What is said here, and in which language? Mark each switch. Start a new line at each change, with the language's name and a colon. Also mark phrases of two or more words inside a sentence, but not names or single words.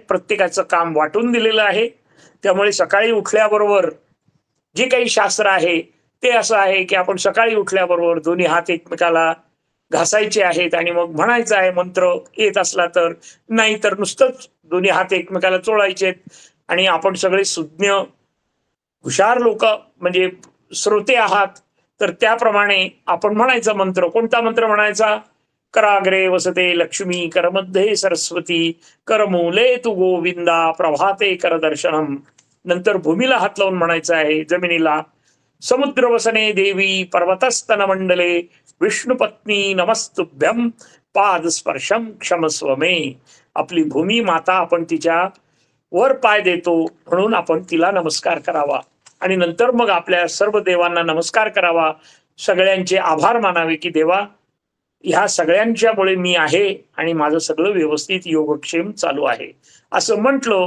Marathi: प्रत्येकाचं काम वाटून दिलेलं आहे. त्यामुळे सकाळी उठल्याबरोबर जे काही शास्त्र आहे ते असं आहे की आपण सकाळी उठल्याबरोबर दोन्ही हात एकमेकाला घासायचे आहेत आणि मग म्हणायचं आहे मंत्र येत असला तर, नाही तर नुसतंच दोन्ही हात एकमेकाला चोळायचे. आणि आपण सगळे सुज्ञ हुशार लोक म्हणजे श्रोते आहात तर त्याप्रमाणे आपण म्हणायचा मंत्र. कोणता मंत्र म्हणायचा?
Sanskrit: कराग्रे वसते लक्ष्मी, करमध्ये सरस्वती, करमूले तू गोविंदा, प्रभाते करदर्शनम.
Marathi: नंतर भूमीला हात लावून म्हणायचं आहे, जमिनीला,
Sanskrit: समुद्र वसने देवी, पर्वतस्तन मंडले, विष्णुपत्नी नमस्तुभ्यम, पाद स्पर्शम क्षमस्व मे.
Marathi: आपली भूमी माता आपण तिच्या वर पाय देतो म्हणून आपण तिला नमस्कार करावा. आणि नंतर मग आपल्या सर्व देवांना नमस्कार करावा. सगळ्यांचे आभार मानावे की देवा ह्या सगळ्यांच्यामुळे मी आहे आणि माझं सगळं व्यवस्थित योगक्षेम चालू आहे असं म्हटलं.